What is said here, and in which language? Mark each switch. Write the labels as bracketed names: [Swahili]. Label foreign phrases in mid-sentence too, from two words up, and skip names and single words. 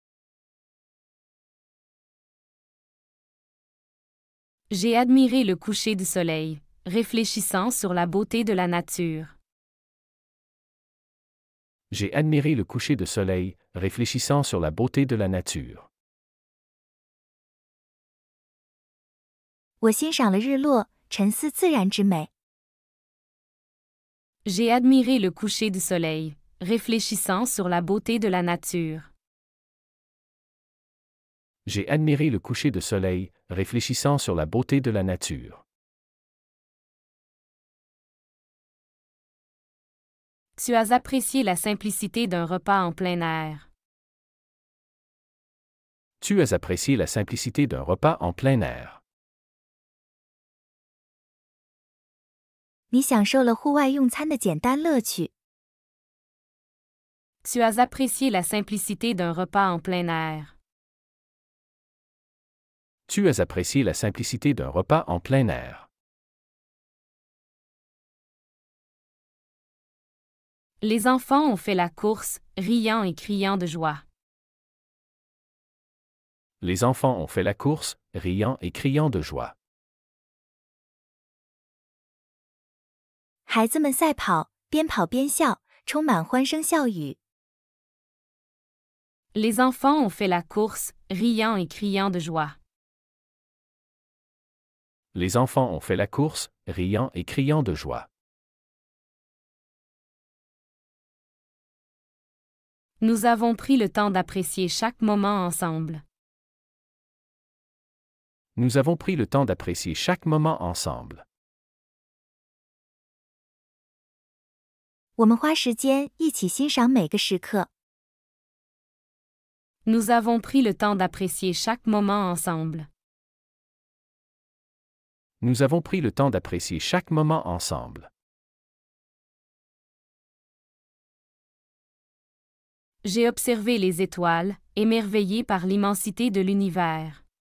[French] J'ai admiré le coucher du soleil, réfléchissant sur la beauté de la nature. J'ai admiré le coucher de soleil, réfléchissant sur la beauté de la nature. [Chinese] 我欣赏了日落，沉思自然之美。 [French] J'ai admiré le coucher du soleil, réfléchissant sur la beauté de la nature. J'ai admiré le coucher de soleil, réfléchissant sur la beauté de la nature. Tu as apprécié la simplicité d'un repas en plein air. Tu as apprécié la simplicité d'un repas en plein air. [Chinese] 你享受了户外用餐的简单乐趣。 [French] Tu as apprécié la simplicité d'un repas en plein air. Tu as apprécié la simplicité d'un repas en plein air. Les enfants ont fait la course, riant et criant de joie. Les enfants ont fait la course, riant et criant de joie. [Chinese] 孩子们赛跑， 边跑边笑，充满欢声笑语。 [French] Les enfants ont fait la course, riant et criant de joie. Les enfants ont fait la course, riant et criant de joie. Nous avons pris le temps d'apprécier chaque moment ensemble. Nous avons pris le temps d'apprécier chaque moment ensemble. [Chinese] 我们花时间一起欣赏每个时刻。 [French] Nous avons pris le temps d'apprécier chaque moment ensemble. Nous avons pris le temps d'apprécier chaque moment ensemble. J'ai observé les étoiles, émerveillé par l'immensité de l'univers.